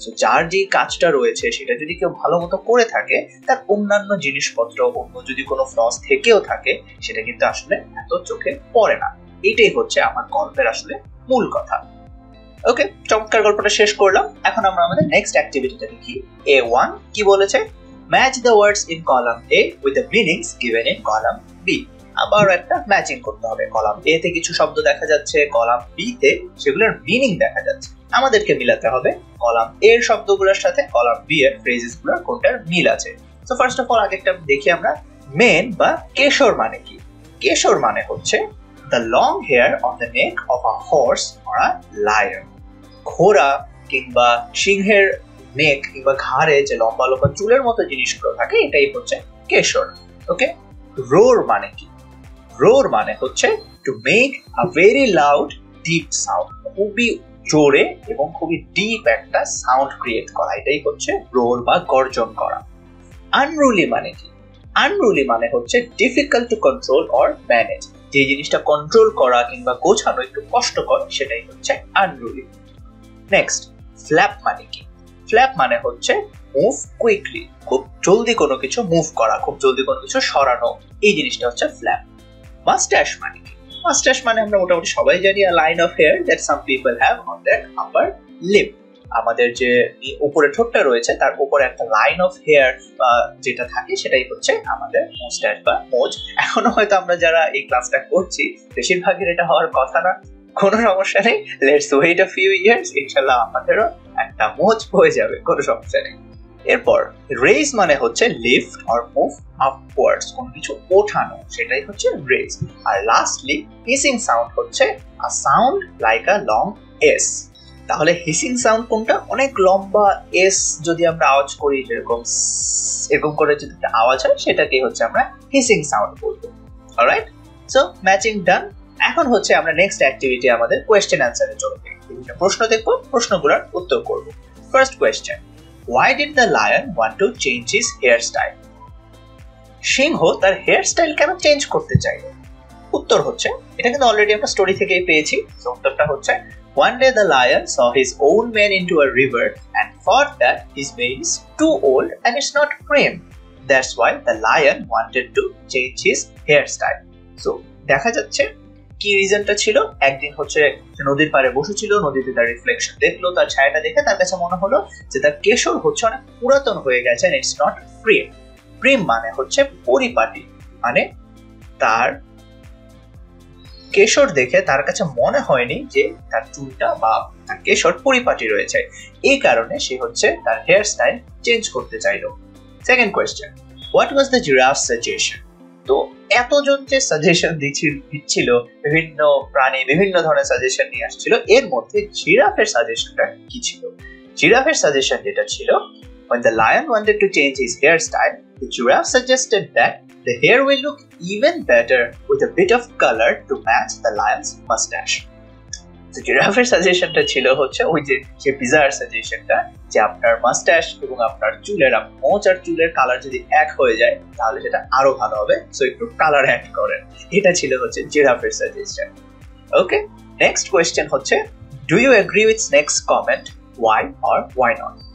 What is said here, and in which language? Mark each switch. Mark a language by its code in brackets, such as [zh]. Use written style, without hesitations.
[bn] যার যে কাজটা রয়েছে সেটা যদি কেউ ভালো মতো করে থাকে, তার অন্যান্য জিনিসপত্র, অন্য যদি কোনো ফ্লস থেকেও থাকে, সেটা কিন্তু আসলে এত চোখে পড়ে না। এটাই আমার গল্পের আসলে মূল কথা। ওকে, চমৎকার গল্পটা শেষ করলাম। এখন আমরা আমাদের নেক্সট অ্যাক্টিভিটিটা দেখি। A1 কি বলেছে? [en] Match the words in column A with the meanings given in column B. [bn] আবার একটা ম্যাচিং করতে হবে। কলাম A তে কিছু শব্দ দেখা যাচ্ছে, কলাম B তে সেগুলোর মিনিং দেখা যাচ্ছে। আমাদেরকে মিলাতে হবে কলাম A এর শব্দগুলোর সাথে কলাম B এর ফ্রেজেস গুলোর কোনটার মিল আছে। সো ফার্স্ট অফ অল আগে একটা দেখি আমরা, মেন বা কেশর মানে কি? কেশর মানে [en] the long hair on the neck of a horse or a lion. [bn] ঘোড়া কিংবা সিংহের নেক কিংবা ঘাড়ে যে লম্বা লম্বা চুলের মতো জিনিসগুলো থাকে, এটাই কেশর। ওকে, রোর মানে কি? রোর মানে [en] to make a very loud deep sound, [bn] খুবই জোরে এবং খুবই ডিপ একটা সাউন্ড ক্রিয়েট করা, এটাই রোর বা গর্জন করা। আনরুলি মানে কি? আনরুলি মানে [en] difficult to control or manage, [bn] যে জিনিসটা কন্ট্রোল করা কিংবা গোছানো একটু কষ্টকর, সেটাই আনরুলি। নেক্সট, ফ্ল্যাপ মানে কি? ফ্ল্যাপ মানে [en] move quickly, [bn] খুব জলদি কোনো কিছু মুভ করা, খুব জলদি কোনো কিছু সরানো, এই জিনিসটা ফ্ল্যাপ। মাস্টাশ মানে কি? মাস্টাশ মানে আমরা মোটামুটি সবাই জানি, [en] a line of hair that some people have on their upper lip. [bn] আমাদের যে উপরে ঠোঁটটা রয়েছে তার উপরে একটা লাইন অফ হেয়ার যেটা থাকে, সেটাই আমাদের মুস্টাচ বা মোজ। এখনো হয়তো আমরা যারা এই ক্লাসটা করছি, বেশিরভাগের এটা হওয়ার কথা না, কোনো সমস্যা নেই। [en] let's wait a few years, [bn] ইনশাআল্লাহ আমাদেরও একটা মোজ হয়ে যাবে, কোনো সমস্যা নেই। এরপর রেজ মানে [en] lift or move upwards, [bn] কোন কিছু ওঠানো, সেটাই raise. [en] আর lastly hissing sound a sound like a long S. [bn] তাহলে হিসিং সাউন্ড কোনটা? অনেক লম্বা এস যদি আমরা আওয়াজ করি, এরকম করে যদি একটা আওয়াজ হয়, সেটাকে আমরা হিসিং সাউন্ড বলবো। অলরাইট, সো ম্যাচিং ডান। এখন আমরা নেক্সট অ্যাক্টিভিটি আমাদের কোয়েশ্চেন অ্যান্সারে চলবে। বিভিন্ন প্রশ্ন দেখবো, প্রশ্নগুলোর উত্তর করব। [en] First question, why did the lion want to change his hairstyle? [bn] সিংহ তার হেয়ার স্টাইল কেন চেঞ্জ করতে চাইল? উত্তর এটা কিন্তু অলরেডি আমরা স্টোরি থেকেই পেয়েছি। উত্তরটা [en] one day the lion saw his own mane into a river and thought that his mane is too old and it's not trim. That's why the lion wanted to change his hairstyle. [bn] So দেখা যাচ্ছে কি রিজনটা ছিল? একদিন নদীর পাড়ে বসেছিল, নদীতে তার রিফ্লেকশন দেখলো, তার ছায়াটা দেখে তার কাছে মনে হলো যে তার কেশর অনেক পুরাতন হয়ে গেছে, [en] and it's not trim. [bn] Trim মানে পরিপাটি, মানে তার কেশর দেখে তার কাছে মনে হয়নি যে তার চুলটা বা তার কেশর পরিপাটি রয়েছে, এই কারণে সে হচ্ছে তার হেয়ার স্টাইল চেঞ্জ করতে চাইলো। Second question, [en] What was the giraffe suggestion? [bn] তো এতজন যে সাজেশন দিচ্ছিল, বিভিন্ন প্রাণী বিভিন্ন ধরনের সাজেশন নিয়ে আসছিল, এর মধ্যে জিরাফের সাজেশনটা কি ছিল? জিরাফের সাজেশন যেটা ছিল, [en] when the lion wanted to change his hairstyle, the giraffe suggested that the hair will look even better with a bit of color to match the lion's mustache. [bn] তো জিরাফের সাজেশনটা ছিল হচ্ছে ওই যে সে বিজার সাজেশনটা, যে আপনার মাস্টাশ এবং আপনার চুলের মোচ আর চুলের কালার যদি এক হয়ে যায় তাহলে সেটা আরো ভালো হবে, সো একটু কালার অ্যাড করেন। এটা ছিল হচ্ছে জিরাফের সাজেশন। ওকে, নেক্সট কোয়েশ্চেন হচ্ছে, [en] Do you agree with snake's comment, why or why not?